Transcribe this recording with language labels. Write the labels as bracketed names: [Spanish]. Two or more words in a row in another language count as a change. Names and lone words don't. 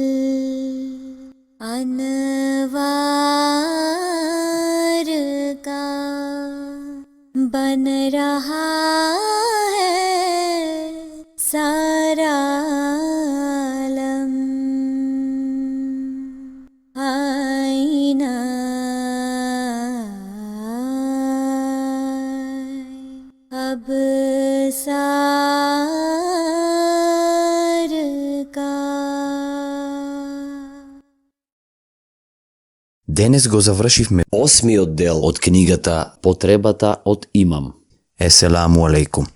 [Urdu] انوار کا، بن رہا ہے سارا عالم آئینہ اب سار کا. [Macedonian] Денес го завршивме 8-миот дел од книгата Потребата од имам. [Arabic] السلام عليكم.